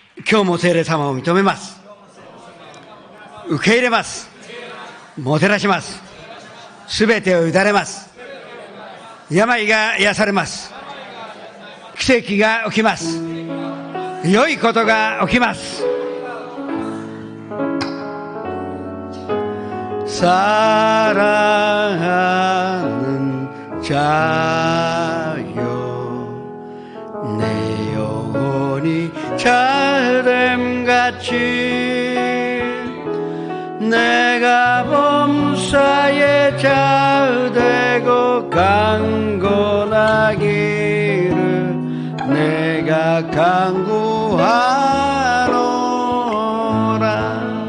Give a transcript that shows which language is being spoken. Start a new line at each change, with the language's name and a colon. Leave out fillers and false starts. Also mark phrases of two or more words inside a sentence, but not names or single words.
Japanese: 今日も聖霊様を認めます。受け入れます。もてなします。すべてを委ねます。病が癒されます。奇跡が起きます。良いことが起きます
Korean: 。사랑하는 자여 내 영혼이 잘됨같이 내가 범사에 잘되고 강건하기를 내가 간구하노라.